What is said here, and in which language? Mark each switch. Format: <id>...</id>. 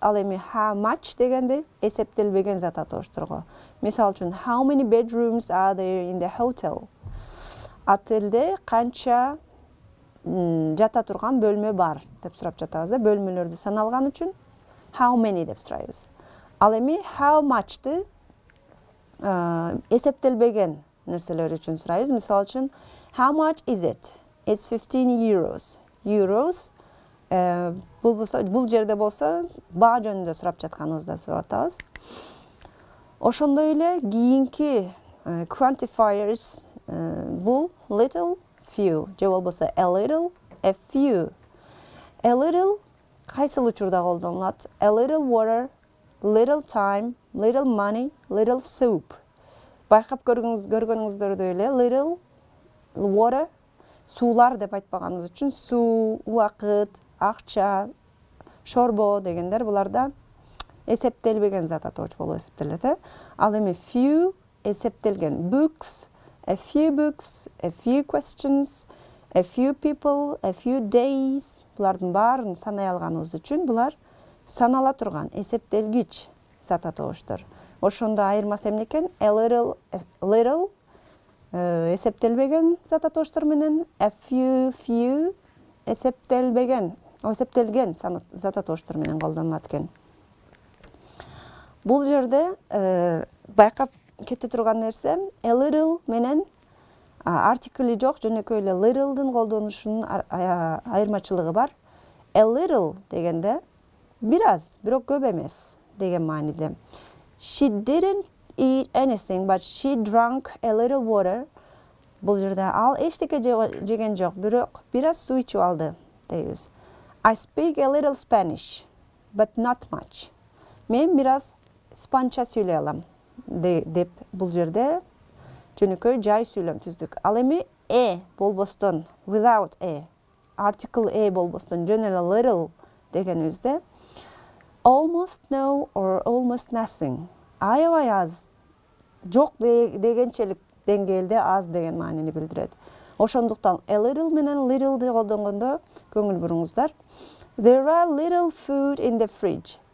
<ky>Ал эми how much дегенде эсептелбеген зат атооштурга. Мисалы үчүн</ky> <en>how many bedrooms are there in the hotel?</en> <ky>Отелде канча жата турган бөлмө бар деп сурап жатабыз. Бөлмөлөрдү саналган үчүн how many деп сурайбыз. Ал эми how much'ты эсептелбеген нерселер үчүн сурайбыз. Мисалы үчүн</ky> <en>how much is it? It's 15 euros.</en> <ky>Euros бул жерде болсо баа жөнүндө сурап жатканыбызда сурап атабыз. Ошондой эле кийинки quantifiers бул little, few же болбосо a little, a few. A little кайсыл учурда колдонулат?</ky> <en>A little water, little time, little money, little soup.</en> <ky>Байкап көргөнүңүздөрдөй эле little water суулар деп айтпаганыбыз үчүн суу, убакыт, акча, шорбо дегендер буларда эсептелбеген зат атооч болуп эсептелет. Ал эми few эсептелген.</ky> <en>Books, a few questions, a few people, a few days.</en> <ky>Булардын баарын санай алганыбыз үчүн булар санала турган эсептелгич зат атооштор. Ошондо айырмасы эмне экен? A little эсептелбеген зат атооштор менен a few эсептелген зат атооштор менен колдонулат экен. Бул жерде байкап кете турган нерсе a little менен артикли жок, жөнөкөй эле little'дын колдонушунун айырмачылыгы бар. A little дегенде бир аз, бирок көп эмес деген мааниде.</ky> <en>She didn't eat anything, but she drank a little water.</en> <ky>Бул жерде ал эчтеке жеген жок, бирок бир аз суу ичип алды дейбиз.</ky> <en>I speak a little Spanish, but not much.</en> <ky>Мен бир аз испанча сүйлөй алам деп бул жерде жөнөкөй жай сүйлөм түздүк. Ал эми болбостон,</ky> <en>without article</en> <ky>болбостон жөн эле little дегенибизде</ky> <en>almost no or almost nothing.</en> <ky>Аябай аз, жок дегенчелик деңгээлде аз деген маанини билдирет. Ошондуктан a little менен little'ды колдонгондо көңүл буруңуздар.</ky> <en>There are little food in the fridge.</en>